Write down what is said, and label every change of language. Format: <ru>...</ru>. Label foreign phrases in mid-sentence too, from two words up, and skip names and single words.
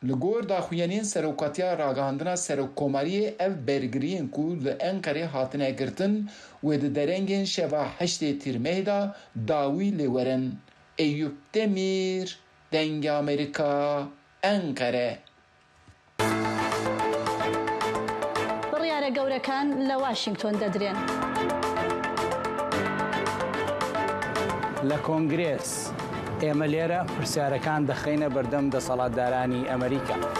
<ku>li gor daxuyanên serokatiya ragihandina Serokkomariyê ev bergiriyên ku li Enqerê hatine girtin wê di derengên şeva 8 Tîrmehê de dawî lê werin. Eyüp Demir, Dengê Amerîka, Enqere.</ku> <ckb>بڕیارە گەورەکان لە واشنگتۆن دەدرێن. لە کۆنگرێس ئێمە لێرە پرسیارەکان دەخینە بەردەم دەسەڵاتدارانی ئەمریکا.</ckb>